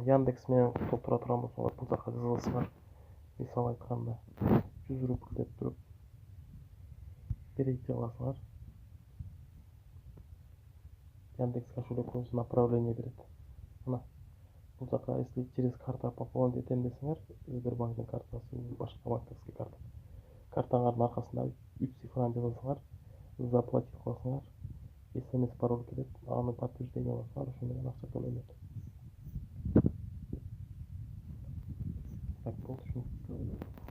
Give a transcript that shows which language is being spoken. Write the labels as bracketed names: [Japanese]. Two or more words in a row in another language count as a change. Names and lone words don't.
[Kyrgyz] Яндекс менен толтура турган болсоңор, бул жака жазасыңар. Мисалы айтканда 100 рубль деп туруп перейти аласыңар. Яндекс кошелегиңизге направление берет. Мына бул жака, [Russian] если через карта пополнить [Kyrgyz] этем десеңер, Сбербанктын картасы, башка [Russian] банковский карта. [Kyrgyz] Картаңардын аркасында 3 цифраны жазасыңар, заплатить кыласыңар. SMS пароль келет, аны подтверждение аласыңар, ошо менен акча төлөнөт. Так, бул түшүнүктүү.